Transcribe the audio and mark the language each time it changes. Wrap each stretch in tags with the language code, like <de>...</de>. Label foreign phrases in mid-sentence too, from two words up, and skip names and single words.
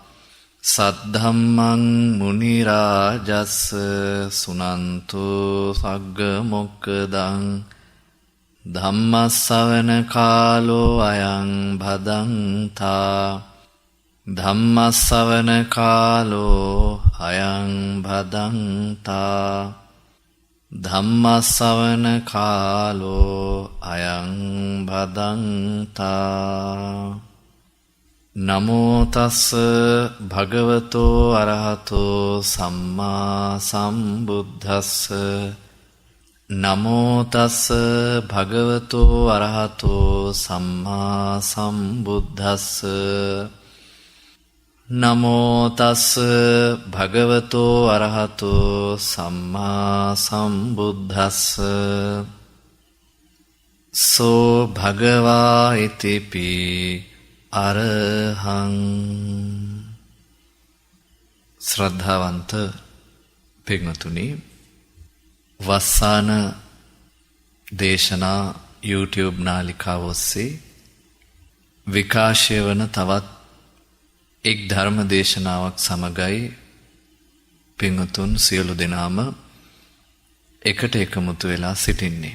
<pi>සද්ධම්මං මුනි රාජස් සුනන්තු සග්ග මොක්කදං ධම්මස්සවන කාලෝ අයං භදංතා ධම්මස්සවන කාලෝ අයං භදංතා ධම්මස්සවන කාලෝ අයං භදංතා. නමෝ තස්ස භගවතෝ අරහතෝ සම්මා සම්බුද්දස්ස. නමෝ තස්ස භගවතෝ අරහතෝ සම්මා සම්බුද්දස්ස. නමෝ තස්ස භගවතෝ අරහතෝ සම්මා සම්බුද්දස්ස. සෝ භගවා ඉතිපි අරහං.</pi> <si>ශ්‍රද්ධාවන්ත පින්වතුනි, වස්සාන දේශනා YouTube නාලිකාව ඔස්සේ විකාශය වන තවත් එක් ධර්ම දේශනාවක් සමගයි පින්වතුන් සියලු දෙනාම එකට එකමුතු වෙලා සිටින්නේ.</si>